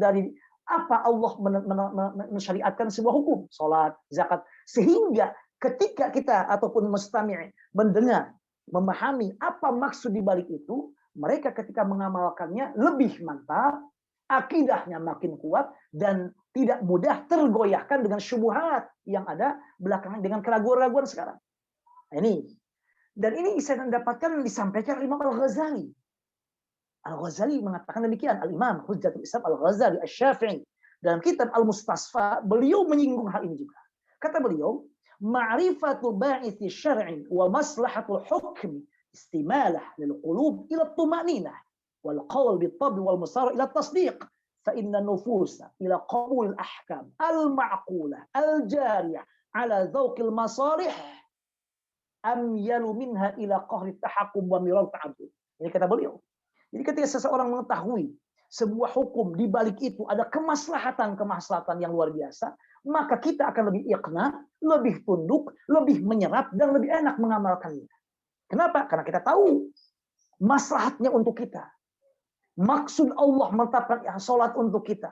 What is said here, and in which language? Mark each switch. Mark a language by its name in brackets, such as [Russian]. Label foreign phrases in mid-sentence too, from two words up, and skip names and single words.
[Indonesian] dari apa Allah mensyariatkan sebuah hukum, salat, zakat, sehingga ketika kita ataupun mustami' mendengar, memahami apa maksud di balik itu, mereka ketika mengamalkannya lebih mantap, akidahnya makin kuat dan tidak mudah tergoyahkan dengan syubhat yang ada belakangan dengan keraguan-keraguan sekarang. Nah, ini. Dan ini saya dapatkan disampaikan Imam Al-Ghazali. Al-Ghazali mengatakan demikian. Al-Imam Hujjatul Islam Al-Ghazali Asy-Syafi'i dalam kitab Al-Mustasfa, beliau menyinggung hal ini juga. Kata beliau, [Arabic] معرفة باعث الشرع ومصلحة الحكم استمالة للقلوب إلى الطمأنينة والقول بالتعبد والمسارعة إلى التصديق فإن النفوس إلى قبول الأحكام المعقولة الجارية على ذوق المصالح أميل منها إلى قهر التحكم ومرارة التعبد. [Indonesian] Ini kata beliau. Jadi ketika seseorang mengetahui sebuah hukum di balik itu ada kemaslahatan yang luar biasa, maka kita akan lebih iqna, lebih tunduk, lebih menyerap dan lebih enak mengamalkannya. Kenapa? Karena kita tahu maslahatnya untuk kita. Maksud Allah menetapkan salat untuk kita.